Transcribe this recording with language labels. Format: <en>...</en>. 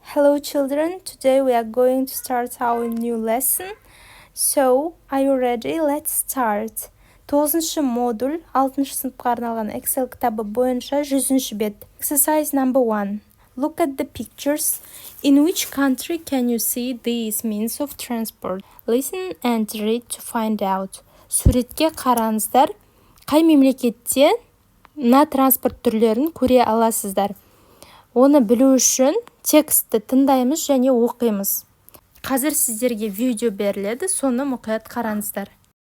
<en>Hello children, today we are going to start our new lesson. So, are you ready? Let's start.</en> <kk>9-шы модуль, 6-шы сыныпқа арналған Excel кітабы бойынша 100-ші бет.</kk> <en>Exercise number 1. Look at the pictures. In which country can you see these means of transport? Listen and read to find out.</en> <kk>Суретке қараңыздар. Қай мемлекетте мына транспорт түрлерін көре аласыздар? Оны білу үшін текстті тыңдаймыз және оқимыз. Қазір сіздерге видео беріледі, соны мұқият қараңыздар.</kk>